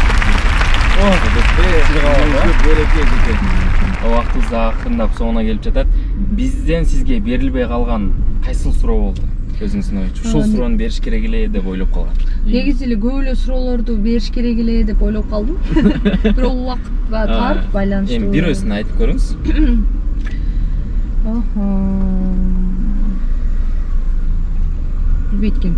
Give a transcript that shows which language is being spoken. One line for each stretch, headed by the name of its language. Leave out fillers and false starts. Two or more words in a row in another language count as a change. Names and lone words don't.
Kazakh: Уақытымыз да ақырындап соңына келіп жатады. Бізден сізге берілбей қалған қайсыл сұрау болды? Өзіңіздің ойыңызша.
Kyrgyz: Ушул суроону бериш керек эле деп ойлоп калган. Негизи эле көп эле суроолорду бериш керек эле деп ойлоп калдым. Бирок убакытка тар байланыштуу. Эми бирөөсүн айтып көрүңүз. Билбейт.